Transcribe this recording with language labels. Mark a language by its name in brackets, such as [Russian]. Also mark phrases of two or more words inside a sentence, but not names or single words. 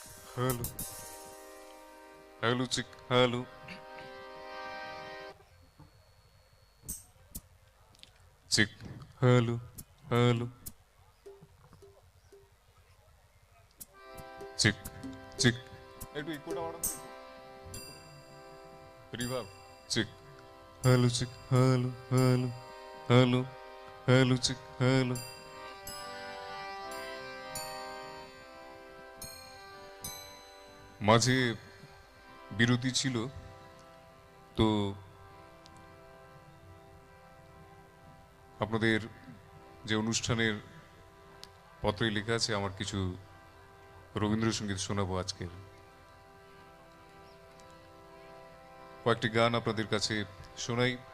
[English] Hello, hello, chick, hello, chick, hello, hello, chick, chick. [Bangla] একটু ইকোটা বাড়ান রিভার্ব [English] chick hello chick hello hello hello hello chick hello [Bangla] মাঝে বিরতি ছিল তো আপনাদের যে অনুষ্ঠানের পত্রে লেখা আছে আমার কিছু রবীন্দ্রসঙ্গীত শোনাবো আজকের কয়েকটি গান আপনাদের কাছে শোনাই